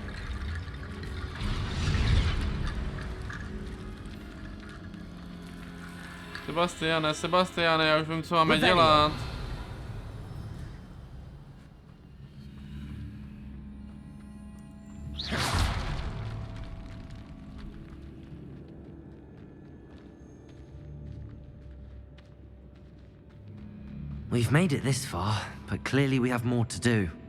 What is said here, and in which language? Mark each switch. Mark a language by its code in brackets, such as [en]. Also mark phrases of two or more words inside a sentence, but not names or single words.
[cs] Sebastiane, já už vím, co máme dělat. [en] We've made it this far, but clearly we have more to do.